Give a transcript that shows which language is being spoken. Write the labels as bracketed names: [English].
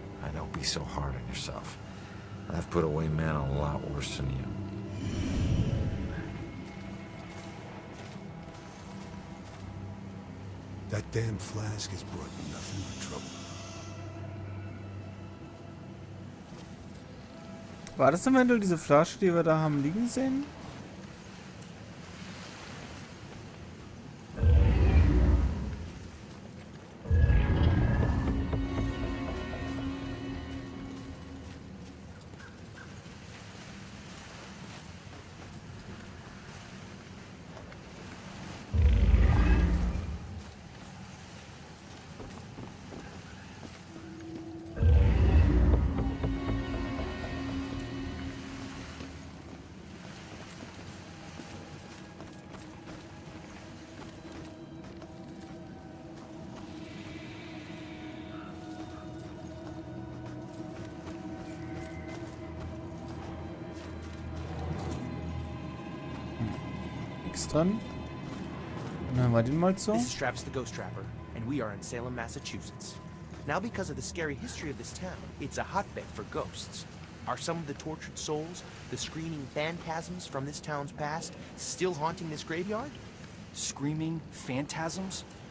[English] I don't be so hard on yourself. I've put away men a lot worse than you. That damn flask has brought me nothing but trouble. [German] War das eventuell diese Flasche, die wir da haben liegen sehen? Dann hören wir den mal zu. [English] This is Travis the Ghost Trapper, and we are in Salem, Massachusetts. Now, because of the scary history of this town, it's a hotbed for ghosts. Are some of the tortured souls, the screaming phantasms from this town's past, still haunting this graveyard? Screaming phantasms?